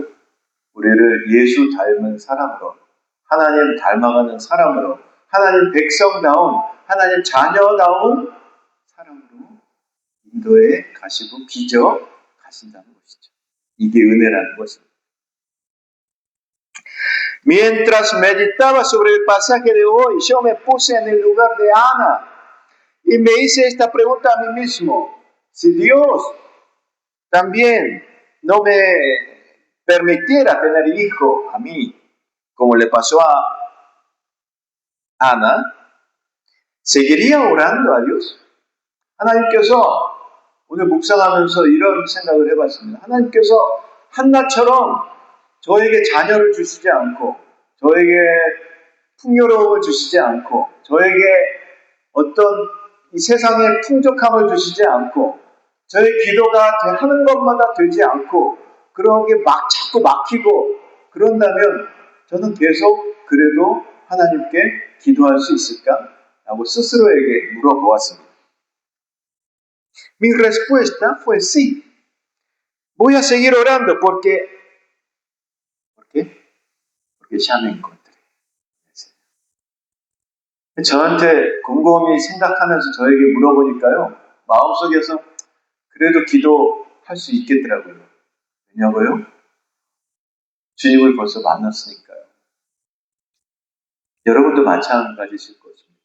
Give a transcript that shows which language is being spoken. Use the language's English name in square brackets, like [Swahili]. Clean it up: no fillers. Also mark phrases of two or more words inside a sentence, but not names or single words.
[Korean] 우리를 예수 닮은 사람으로, 하나님 닮아가는 사람으로, 하나님 백성다운, 하나님 자녀다운 사람으로 인도해 가시고 빚어 가신다는 것이죠. 이게 은혜라는 것입니다. [Spanish] Mientras meditaba sobre el pasaje de hoy, yo me puse en el lugar de Ana y me hice esta pregunta a mí mismo. Si Dios también no me permitiera tener hijo a mí, como le pasó a Ana, ¿seguiría orando a Dios? [Korean] 하나님께서 오늘 묵상하면서 이런 생각을 해봤습니다. 하나님께서 한나처럼 저에게 자녀를 주시지 않고, 저에게 풍요로움을 주시지 않고, 저에게 어떤 이 세상의 풍족함을 주시지 않고, 저의 기도가 하는 것마다 되지 않고, 그런 게 자꾸 막히고, 그런다면 저는 계속 그래도 하나님께 기도할 수 있을까? 라고 스스로에게 물어보았습니다. [Spanish] Mi respuesta fue sí. Voy a seguir orando porque ya me encontré. [Korean] 저한테 곰곰이 생각하면서 저에게 물어보니까요. 마음속에서 그래도 기도할 수 있겠더라고요. 왜냐고요? 주님을 벌써 만났으니까요. 여러분도 마찬가지실 것입니다.